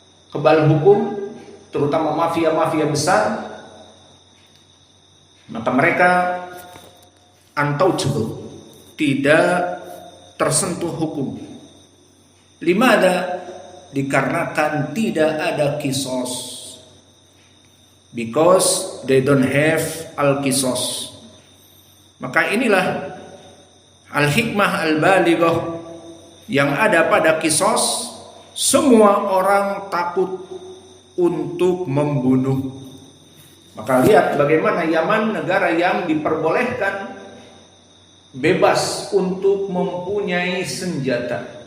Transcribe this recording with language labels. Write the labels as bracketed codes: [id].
[id] Kebal hukum, terutama mafia-mafia besar, maka mereka untouchable, tidak tersentuh hukum. [ar] Limada? [id] Dikarenakan tidak ada kisos. [en] Because they don't have al-kisos. [id] Maka inilah [ar] al-hikmah al-balighah [id] yang ada pada kisos. Semua orang takut untuk membunuh. Maka lihat bagaimana Yaman, negara yang diperbolehkan bebas untuk mempunyai senjata.